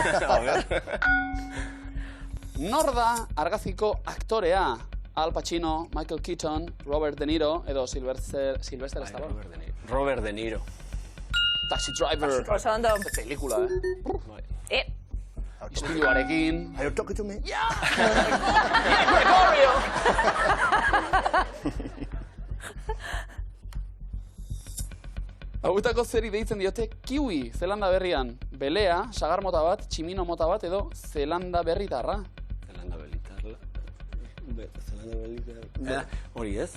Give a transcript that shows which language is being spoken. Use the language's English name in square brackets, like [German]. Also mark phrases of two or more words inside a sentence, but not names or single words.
[Basque] Nor da argaziko aktorea? Al Pacino, Michael Keaton, Robert De Niro edo Sylvester Stallone. Robert De Niro. Taxi Driver. Oso ondo. Pelikula, E, Ispiluarekin. [English] Are you talking to me? [Basque] Gregorio! Hauetako zeri deitzen diote kiwi, Zelanda berrian. Belea, sagar mota bat, tximino mota bat edo Zelanda berritarra. Zelanda berritarra. Hori ez?